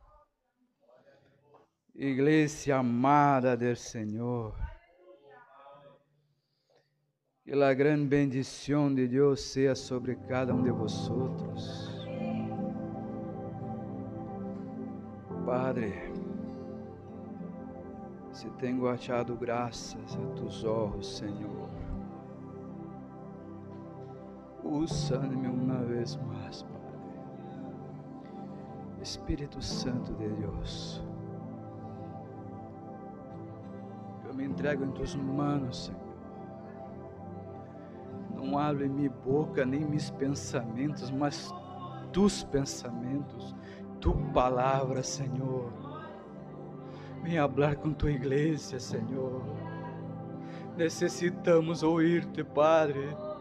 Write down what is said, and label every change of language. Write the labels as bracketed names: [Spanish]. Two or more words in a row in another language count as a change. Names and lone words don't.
[Spanish] Iglesia amada del Señor. Que la gran bendición de Dios sea sobre cada uno de vosotros. [Portuguese] Padre, se tenho achado graças a [Spanish] tus ojos, [Portuguese] Senhor, usa-me uma vez mais, Padre. Espírito Santo de Deus, eu me entrego em [Spanish] tus manos, [Portuguese] Senhor. Não hablo em minha boca nem meus pensamentos, mas tus pensamentos, tu palavra, Senhor. Vem falar com tua igreja, Senhor. Necessitamos ouvir-te, Padre.